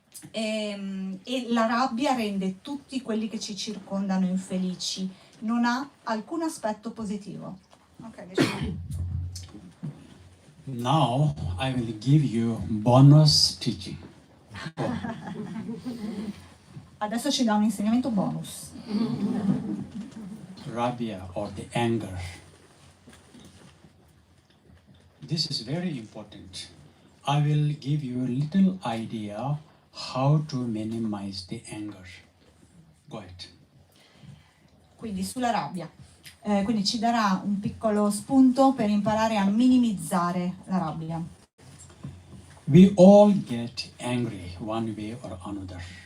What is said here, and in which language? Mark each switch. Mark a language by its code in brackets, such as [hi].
[it] E la rabbia rende tutti quelli che ci circondano infelici, non ha alcun aspetto positivo. [en] Okay. Now I will give you bonus teaching. [it] Adesso ci dà un insegnamento bonus. [en] Rabbia or the anger. This is very important. I will give you a little idea how to minimize the anger. Go ahead. [it] Quindi sulla rabbia. Quindi ci darà un piccolo spunto per imparare a minimizzare la rabbia. [en] We all get angry one way or another.